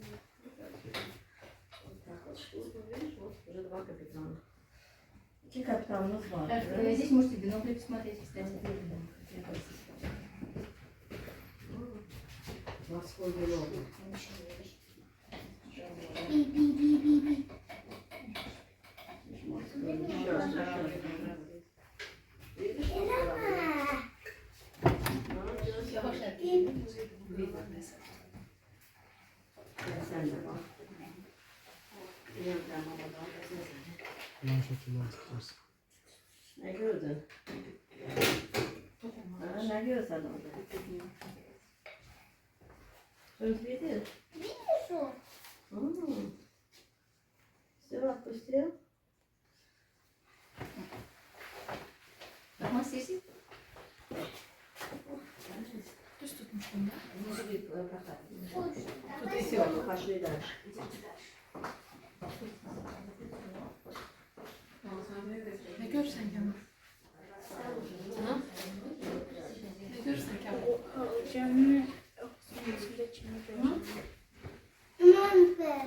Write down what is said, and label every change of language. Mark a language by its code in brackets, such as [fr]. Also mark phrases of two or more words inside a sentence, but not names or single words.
[ru] Вот так вот штурман, видишь, вот уже два капитана. Какие капитаны назвали? Здесь можете бинокли посмотреть, кстати. Морской бинокль. Би-би-би-би-би. [tr] Sen de bak. Yan şekilde açıkçası. Ne gördün? Ne görsen orada? Özledim. Biliyorsun. [ru] Все отпустил? [tr] Ama sesi Düz tutmuştum da. [ru] Все, пошли дальше. [tr] Ne görsen Kemal? Ha? Ne görsen Kemal? Canım. Aman be.